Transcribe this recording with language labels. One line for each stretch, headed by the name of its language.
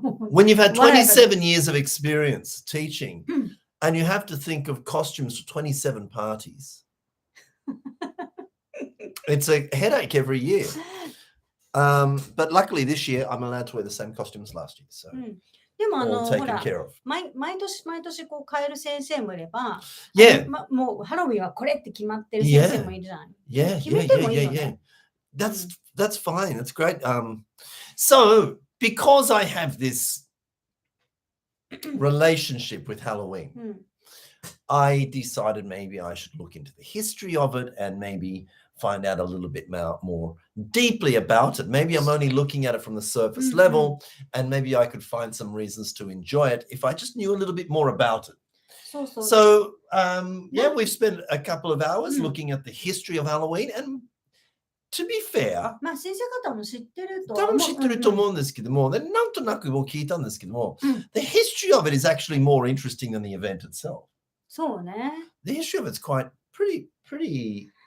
English: When you've had 27 years of experience teaching, and you have to think of costumes for 27 parties, it's a headache every year. But luckily this year, I'm allowed to wear the same costume as last year. So
Japanese: でも
English: all taken care of.
Japanese: 毎年変える先生もいれば、もうハロウィンはこれって決まってる先生もいるじゃん。決めてもいいよね。
English: That's fine. That's great. So because I have this relationship with Halloween, I decided maybe I should look into the history of it and maybe find out a little bit more deeply about it. Maybe I'm only looking at it from the surface level, and maybe I could find some reasons to enjoy it if I just knew a little bit more about it. So we've spent a couple of hours looking at the history of Halloween, and to be fair,
Japanese: まあ先生方も知ってると多分知ってると思うんですけども、なんとなくもう聞いたんですけども、
English: the history of it is actually more interesting than the event itself.
Japanese: そうね。
English: The history of it's quite pretty.